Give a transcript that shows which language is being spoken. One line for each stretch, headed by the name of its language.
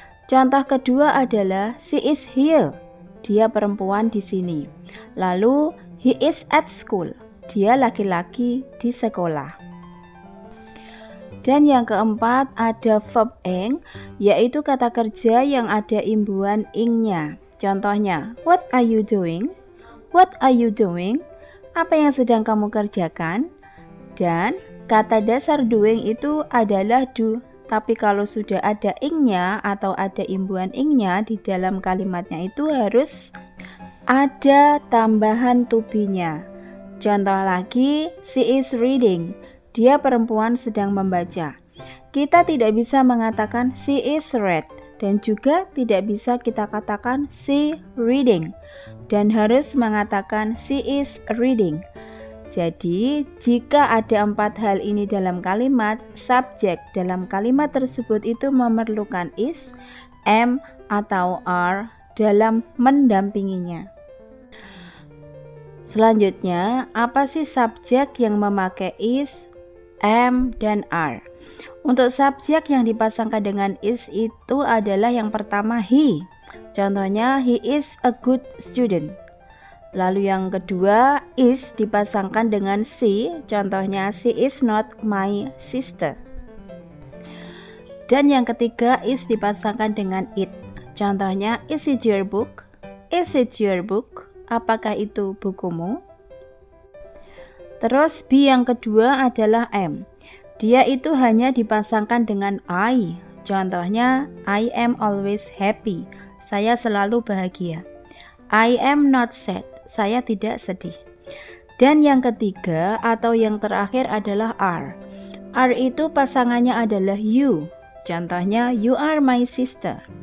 Indonesian: Contoh kedua adalah
English: she is here.
Indonesian: Dia perempuan di sini. Lalu
English: he is at school.
Indonesian: Dia laki-laki di sekolah. Dan yang keempat ada verb ing, yaitu kata kerja yang ada imbuhan ing-nya. Contohnya,
English: what are you doing? What are you doing?
Indonesian: Apa yang sedang kamu kerjakan? Dan kata dasar doing itu adalah do. Tapi kalau sudah ada ing-nya atau ada imbuhan ing-nya di dalam kalimatnya itu harus ada tambahan to be-nya. Contoh lagi,
English: she is reading.
Indonesian: Dia perempuan sedang membaca. Kita tidak bisa mengatakan
English: she is read
Indonesian: dan juga tidak bisa kita katakan
English: she reading
Indonesian: dan harus mengatakan
English: she is reading.
Indonesian: Jadi, jika ada 4 hal ini dalam kalimat, subjek dalam kalimat tersebut itu memerlukan is, am, atau are dalam mendampinginya. Selanjutnya, apa sih subjek yang memakai is, am, dan are? Untuk subjek yang dipasangkan dengan is itu adalah yang pertama he. Contohnya,
English: he is a good student.
Indonesian: Lalu yang kedua, is dipasangkan dengan she, contohnya
English: she is not my sister.
Indonesian: Dan yang ketiga, is dipasangkan dengan it, contohnya
English: is it your book? Is it your book?
Indonesian: Apakah itu bukumu? Terus be yang kedua adalah am. Dia itu hanya dipasangkan dengan I, contohnya
English: I am always happy.
Indonesian: Saya selalu bahagia.
English: I am not sad.
Indonesian: Saya tidak sedih. Dan yang ketiga atau yang terakhir adalah are. Are itu pasangannya adalah you. Contohnya
English: you are my sister.